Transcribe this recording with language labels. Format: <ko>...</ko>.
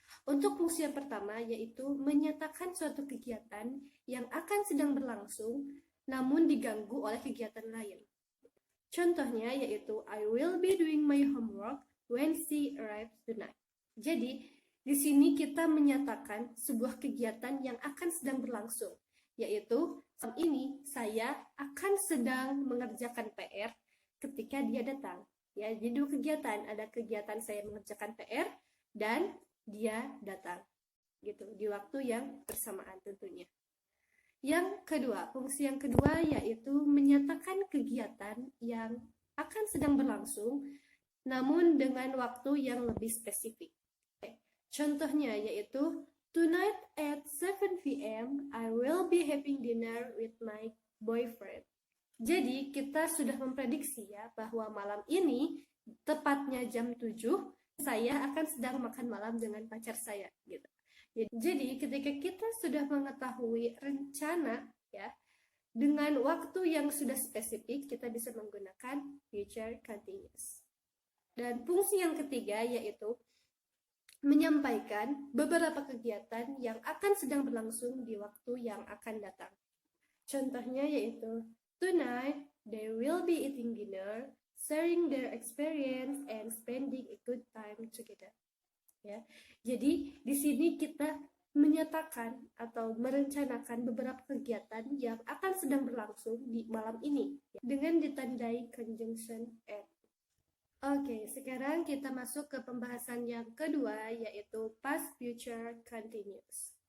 <id>Untuk fungsi yang pertama yaitu menyatakan suatu kegiatan yang akan sedang berlangsung namun diganggu oleh kegiatan lain. Contohnya yaitu</id> <en>I will be doing my homework when she arrives tonight.</en> <id>Jadi di sini kita menyatakan sebuah kegiatan yang akan sedang berlangsung, yaitu saat ini saya akan sedang mengerjakan PR ketika dia datang. Ya, jadi dua kegiatan, ada kegiatan saya mengerjakan PR dan dia datang, gitu, di waktu yang bersamaan tentunya. Yang kedua, fungsi yang kedua yaitu menyatakan kegiatan yang akan sedang berlangsung, namun dengan waktu yang lebih spesifik. Contohnya yaitu</id> <en>tonight at 7 p.m. I will be having dinner with my boyfriend.</en> <id>Jadi kita sudah memprediksi ya bahwa malam ini tepatnya jam 7 saya akan sedang makan malam dengan pacar saya gitu. Jadi ketika kita sudah mengetahui rencana ya dengan waktu yang sudah spesifik, kita bisa menggunakan future continuous. Dan fungsi yang ketiga yaitu menyampaikan beberapa kegiatan yang akan sedang berlangsung di waktu yang akan datang. Contohnya yaitu</id> <en>tonight they will be eating dinner, sharing their experience and spending a good time together.</en> <id>Ya. Jadi di sini kita menyatakan atau merencanakan beberapa kegiatan yang akan sedang berlangsung di malam ini ya, dengan ditandai conjunction at. Oke, sekarang kita masuk ke pembahasan yang kedua, yaitu past future continuous.</id>